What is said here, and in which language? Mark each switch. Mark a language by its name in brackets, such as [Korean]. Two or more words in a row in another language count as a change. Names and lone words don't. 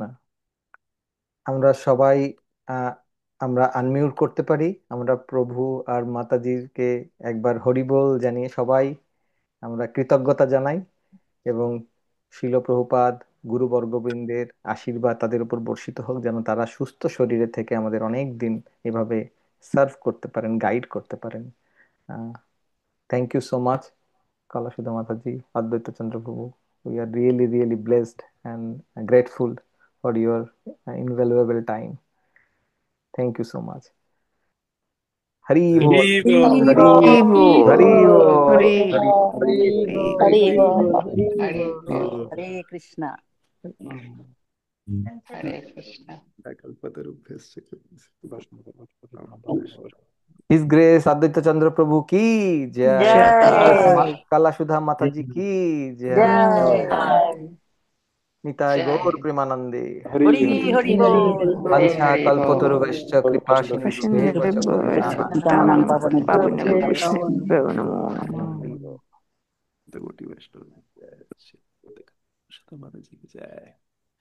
[Bangla] আমরা সবাই আহ, আমরা আনমিউট করতে পারি, আমরা প্রভু আর মাতাজিকে একবার হরিবোল জানিয়ে সবাই আমরা কৃতজ্ঞতা জানাই এবং শিল প্রভুপাদ গুরুবর্গবৃন্দের আশীর্বাদ তাদের উপর বর্ষিত হোক, যেন তারা সুস্থ শরীরে থেকে আমাদের অনেক দিন এভাবে সার্ভ করতে পারেন, গাইড করতে পারেন। [English] thank you so much Kalasudha Mataji, Advaita Chandra Prabhu. We are really, really blessed and grateful for your invaluable time. Thank you so much. [Bangla] হরি বল, হরি বল। Hari হরি Bol, বল, হরি বল, হরি Hari বল, Bol, হরি Hari হরে বল, Bol. হরি বল, [Sanskrit] হরে কৃষ্ণ। হরে কৃষ্ণ। কল্পতরুভ্যশ্চ [English] His Grace [Bangla] Advaita Chandra Prabhu কি জয়. জয় Kalasudha Mataji কি জয়. জয় Nitai Gaur জয়। Premanande. হরি হরি হরি হরি বল। হরি Vancha হরি বল। [Sanskrit] कल्पतरुभ्यश्च कृपा सिन्धुभ्येव च পতিতানাং পতিতানাং পাবনেভ্যো পাবনেভ্যো বৈষ্ণবেভ্যো নমো নমঃ। [Bangla] কোটি বৈষ্ণব জয়। মাতাজি কি জয়।